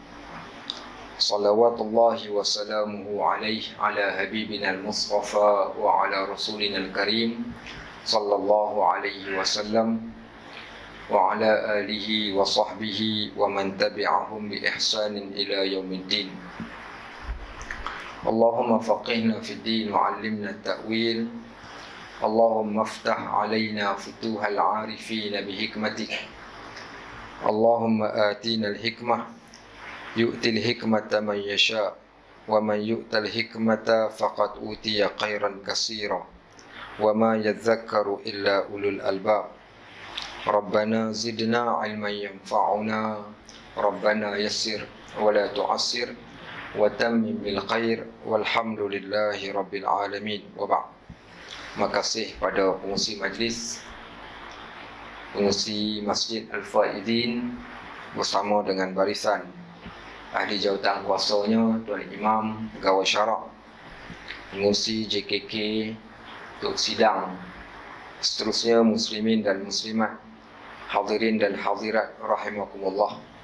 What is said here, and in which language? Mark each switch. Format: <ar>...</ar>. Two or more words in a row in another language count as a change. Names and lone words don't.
<ar>صلوات الله وسلامه عليه على حبيبنا المصطفى وعلى رسولنا الكريم صلى الله عليه وسلم وعلى آله وصحبه ومن تبعهم بإحسان إلى يوم الدين. اللهم فقهنا في الدين وعلمنا التأويل. اللهم افتح علينا فتوح العارفين بحكمتك. اللهم آتنا الحكمة يؤتي الحكمة من يشاء ومن يؤت الحكمة فقد أوتي خيرا كثيرا وما يذكر إلا أولو الألباب. ربنا زدنا علما ينفعنا، ربنا يسر ولا تعسر وتمم بالخير والحمد لله رب العالمين. وبعد.</ar> <ms>Makasih pada pengurusi majlis, pengurusi Masjid Al-Faidin bersama dengan barisan ahli jawatan kuasanya, Tuan Imam, Pegawai Syarak, pengurusi JKK untuk sidang, seterusnya muslimin dan muslimat, hadirin dan hadirat rahimakumullah.</ms>